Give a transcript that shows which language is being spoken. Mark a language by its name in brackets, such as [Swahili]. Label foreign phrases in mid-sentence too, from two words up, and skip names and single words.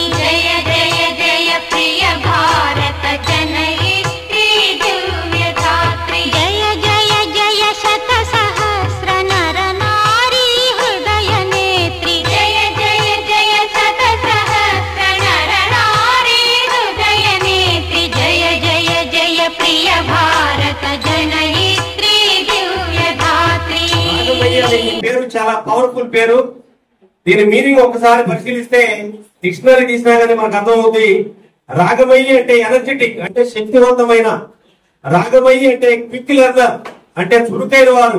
[Sanskrit] जय जय जय प्रिय भारत जनयित्री दिव्यधात्री। जय जय जय शत सहस्र नर नारी हृदय नेत्री। जय जय जय शत सहस्र नर नारी हृदय नेत्री। जय जय जय प्रिय भारत जनयित्री। [Telugu] పేరు చాలా పవర్ఫుల్ పేరు. దీని మీనింగ్ ఒకసారి పరిశీలిస్తే డిక్షనరీ తీసినా కానీ మనకు అర్థమవుతుంది. రాగమయ్యి అంటే ఎనర్జెటిక్, అంటే శక్తివంతమైన. రాగమయ్యి అంటే [English] quick learner, [Telugu] అంటే చురుకైన వారు.